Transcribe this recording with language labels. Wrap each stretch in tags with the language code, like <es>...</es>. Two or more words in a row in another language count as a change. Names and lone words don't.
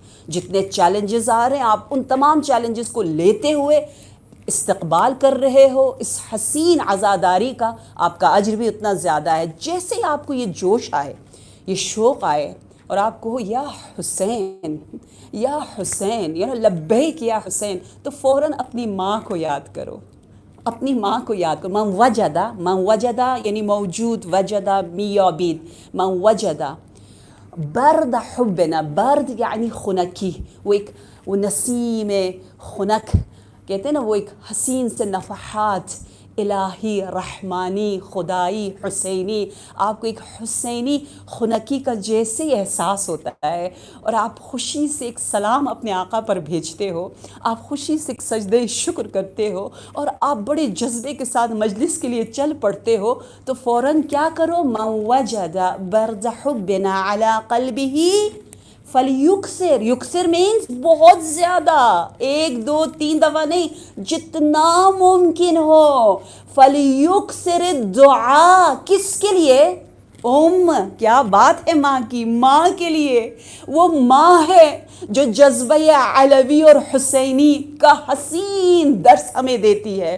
<ur>جتنے چیلنجز آ رہے ہیں آپ ان تمام چیلنجز کو لیتے ہوئے استقبال کر رہے ہو اس حسین عزاداری کا، آپ کا اجر بھی اتنا زیادہ ہے. جیسے ہی آپ کو یہ جوش آئے، یہ شوق آئے اور آپ کہو یا حسین یا حسین، لبیک یا حسین، تو فوراً اپنی ماں کو یاد کرو، اپنی ماں کو یاد کرو.</ur> <ar>من وجدہ</ar> <ur>یعنی موجود،</ur> <fa>وجدہ میابید،</fa> <ar>من وجدہ برد حبنا.</ar> <ur>برد یعنی خنکی، وہ نسیم خنک کہتے ہیں نا، وہ ایک حسین سے نفحات الہی رحمانی خدائی حسینی. آپ کو ایک حسینی خنکی کا جیسے ہی احساس ہوتا ہے اور آپ خوشی سے ایک سلام اپنے آقا پر بھیجتے ہو، آپ خوشی سے ایک سجدہ شکر کرتے ہو اور آپ بڑے جذبے کے ساتھ مجلس کے لیے چل پڑتے ہو، تو فوراً کیا کرو؟</ur> <ar>من وجد برد حبنا علی قلبہ فلیکثر.</ar> <ur>یکثر مینس بہت زیادہ، 1 2 3 دفعہ نہیں، جتنا ممکن ہو.</ur> <ar>فلیکثر الدعاء.</ar> <ur>کس کے لیے؟ کیا بات ہے، ماں کی، ماں کے لیے. وہ ماں ہے جو جذبہ علوی اور حسینی کا حسین درس ہمیں دیتی ہے.</ur>